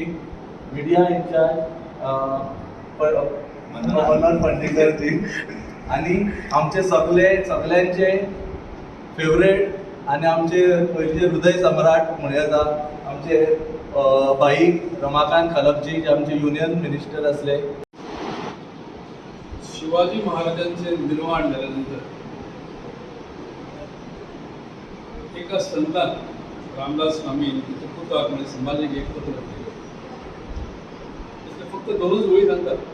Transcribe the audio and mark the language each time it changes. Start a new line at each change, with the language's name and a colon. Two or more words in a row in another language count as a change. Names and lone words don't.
English: media incharge
Konkani: मनोहर पंडीकरजी आणि आमचे सगळ्यांचे फेवरेट आणि आमचे पयलीचे हृदय सम्राट म्हणूं येता आमचे भाई रमाकांत खलपजी जे आमचे
English: union minister
Konkani: असले.
Marathi: शिवाजी महाराजांचे निर्माण झाल्यानंतर एका संतान रामदास स्वामी पुस्तक म्हणजे समाजिक एक पत्र लिहिलं. फक्त दोनच ओळी सांगतात.